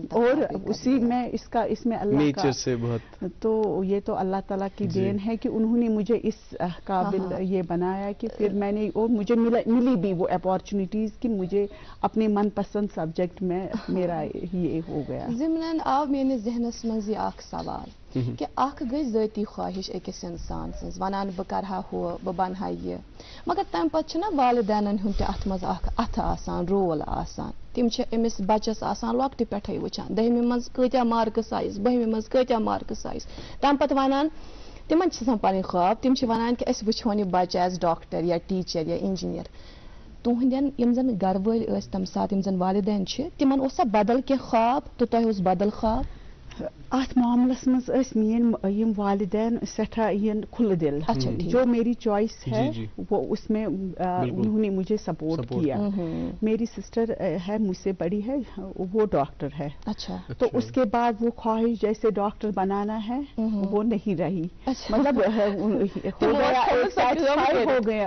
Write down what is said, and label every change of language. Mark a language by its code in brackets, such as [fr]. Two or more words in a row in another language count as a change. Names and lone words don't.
[ur] اور اسی میں اس میں اللہ کا سے بہت, تو یہ تو اللہ تعالیٰ کی دین ہے کہ انہوں نے مجھے اس قابل یہ بنایا کہ پھر میں نے، اور مجھے ملی بھی وہ اپارچونیٹیز کہ مجھے اپنے من پسند سبجیکٹ میں میرا یہ ہو گیا. [ks] ज़िमनन आव मेरे ज़हनस मज यह सवाल कि अख गई ज़ाती ख्वाहिश अकिस इंसान सज वनान बह करहा हो बह बनहा ये, मगर तम पत्त ना वालिदैन हुंद अथ मज अथ आसान रोल आसान। तिम अमिस बच्चस आसान लॉकटे पे वुचान 10वीं मज कत्या मार्क्स आइस, 12वीं मज कत्या मार्क्स आइस, तम पत्त वनान तिमन पन ख्वाब, तिम वनान कि अस वुचोन यह बच्चा [en] as doctor [ks] या टीचर या इंजीनियर। तुहंदन यम जन घर वल तम साथ यम जन वालिदैन तिमन ओसा बदल के ख्वाब, तो तोह ओस बदल ख्वाब? अथ मामलस मज मेन वालिदैन सठा खुल दिल। [ur] جو میری چوائس ہے وہ اس میں انہوں نے مجھے سپورٹ کیا. میری سسٹر ہے مجھ سے بڑی ہے، وہ ڈاکٹر ہے. اچھا. تو اس کے بعد وہ خواہش جیسے ڈاکٹر بنانا ہے وہ نہیں رہی، مطلب ہو گیا.